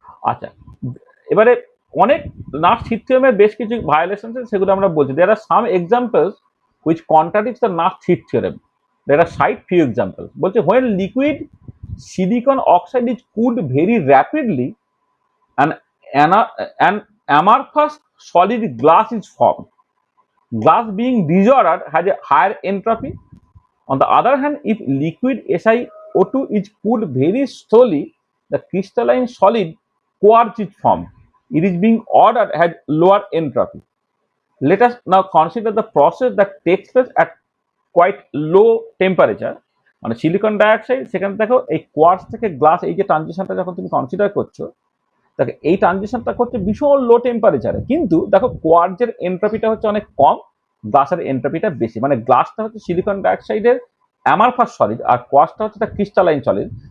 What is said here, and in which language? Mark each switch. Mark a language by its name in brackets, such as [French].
[Bangla] আচ্ছা, এবারে অনেক নাস্ট হিট থিওরেমের বেশ কিছু ভায়োলেশন আছে, সেগুলো আমরা বলছি। [English] There are some examples which contradicts the Nernst heat theorem. There are quite few examples. বলছে when liquid silicon oxide is cooled very rapidly and an amorphous solid glass is formed. Glass being disordered has a higher entropy. On the other hand, if liquid SiO2 is cooled very slowly, the crystalline solid quartz is formed. It is being ordered has lower entropy. Let us now consider the process that takes place at quite low temperature. [Bangla] মানে silicon dioxide, সেখানে দেখো এই quartz থেকে glass, এই যে ট্রানজিশনটা যখন তুমি consider করছো, দেখো এই ট্রানজিশনটা করছে ভীষণ লো টেম্পারেচারে, কিন্তু দেখো কোয়ার্টজের এন্ট্রপিটা হচ্ছে অনেক কম, গ্লাসের এন্ট্রপিটা বেশি। মানে গ্লাসটা হচ্ছে সিলিকন ডাইঅক্সাইডের অ্যামারফাস সলিড, আর কোয়ার্টজটা হচ্ছে তার ক্রিস্টালাইন সলিড।